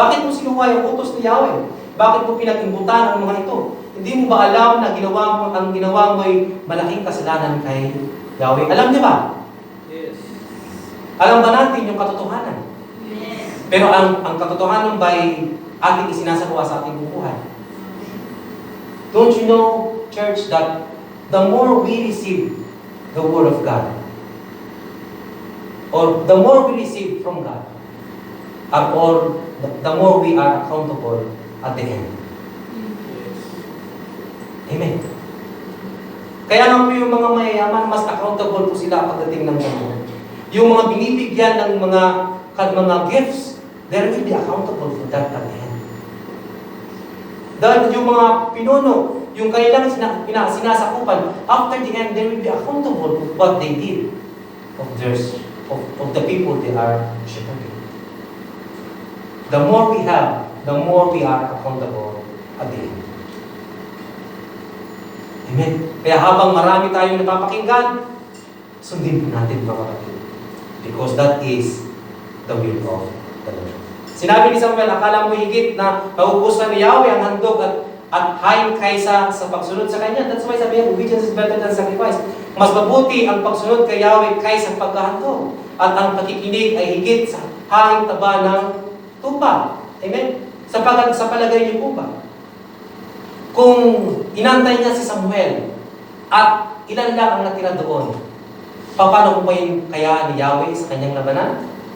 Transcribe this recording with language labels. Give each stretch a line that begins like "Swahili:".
Filipino: Bakit mo sinuway ang utos ni Yahweh? Bakit mo pinag-imbutan ang mga ito? Hindi mo ba alam na ang ginawa mo ay malaking kasalanan kay Yahweh? Alam niyo ba?
English: Yes.
Filipino: Alam ba natin yung katotohanan?
English: Yes.
Filipino: Pero ang katotohanan ba ay ating isinasagawa sa ating buhay?
English: Don't you know, church, that the more we receive the Word of God, or the more we receive from God, or the more we are accountable at the end. Yes. Amen.
Filipino: Kaya nga po yung mga mayayaman, mas accountable po sila pagdating ng Panginoon. Yung mga binibigyan ng mga gifts,
English: they will be accountable for that at the end.
Filipino: Dahil yung mga pinuno, yung kanilang sinasakupan,
English: after the end, they will be accountable for what they did of the people they are shepherding. The more we have, the more we are accountable at the end.
Filipino: Amen. Kaya habang marami tayong napapakinggan, sundin po natin mga kapatid.
English: Because that is the will of the Lord.
Filipino: Sinabi ni Samuel, akala mo higit na maubusan ni Yahweh ang handog at hain kaysa sa pagsunod sa Kanya.
English: That's why
Filipino: sabi niya,
English: obedience is better than sacrifice.
Filipino: Mas mabuti ang pagsunod kay Yahweh kaysa paghahandog. At ang pakikinig ay higit sa haing taba ng tupa. Amen? Sa palagay niyo po ba? Kung inantay niya si Samuel at ilan lang ang natira doon, paano po yung kaya ni Yahweh sa kanyang labanan?